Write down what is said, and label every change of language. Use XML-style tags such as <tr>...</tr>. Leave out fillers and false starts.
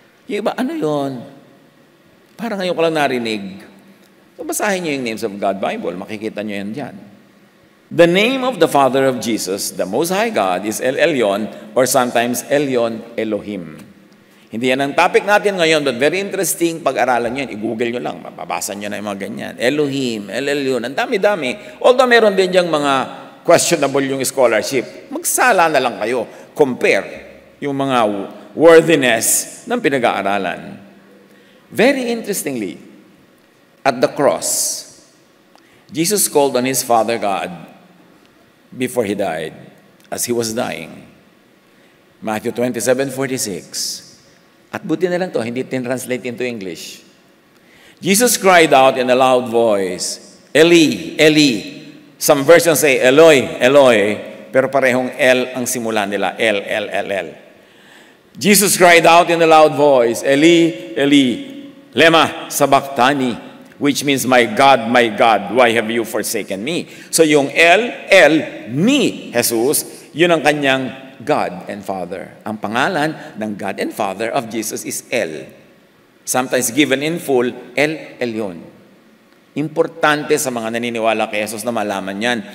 <tl>Yung iba, ano yun? Parang ngayon ko lang narinig. So basahin niyo yung Names of God Bible. Makikita niyo yan dyan.</tl> <en>The name of the Father of Jesus, the Most High God, is El Elyon, or sometimes Elyon Elohim.</en> <tl>Hindi yan ang topic natin ngayon,</tl> <en>but very interesting</en> <tl>pag-aralan nyo yan. I-google nyo lang, mababasa nyo na yung mga ganyan. Elohim, El Elyon, ang dami-dami. Although meron din diyang mga questionable yung scholarship, magsala na lang kayo. Compare yung mga worthiness ng pinag-aaralan.</tl> <en>Very interestingly, at the cross, Jesus called on His Father God before He died, as He was dying.</en> <tl>Matthew 27:46. At buti na lang to, hindi</tl> <en>translate into English. Jesus cried out in a loud voice, Eli, Eli. Some versions say, Eloi, Eloi.</en> <tl>Pero parehong El ang simula nila. El.</tl> <en>Jesus cried out in a loud voice, Eli, Eli, lema sabachthani, which means, my God, why have you forsaken me?</en> <tl>So yung El ni Jesus, yun ang kanyang God and Father.</tl> <en>Ang pangalan ng God and Father of Jesus is El. Sometimes given in full, El Elyon.</en> <tl>Importante sa mga naniniwala kay Jesus na malaman yan.</tl>